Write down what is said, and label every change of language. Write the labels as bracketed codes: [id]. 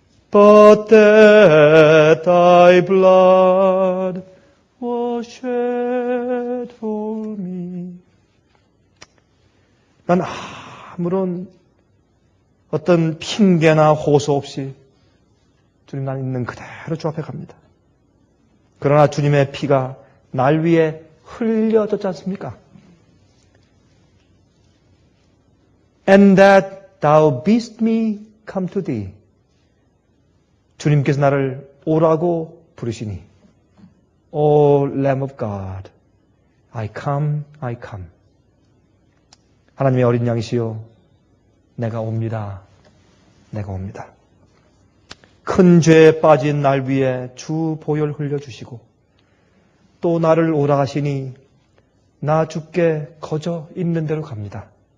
[en] But that thy blood was shed for me. [ko] 난 아무런 어떤 핑계나 호소 없이 주님, 난 있는 그대로 주 앞에 갑니다. 그러나 주님의 피가 날 위해 흘려졌지 않습니까? [en] And that thou bidst me come to thee. [ko] 주님께서 나를 오라고 부르시니, [en] O Lamb of God, I come, I come. [ko] 하나님의 어린 양이시여, 내가 옵니다. 내가 옵니다. 큰 죄에 빠진 날 위에 주 보혈 흘려주시고 또 나를 오라 하시니 나 주께 거저 있는 대로 갑니다.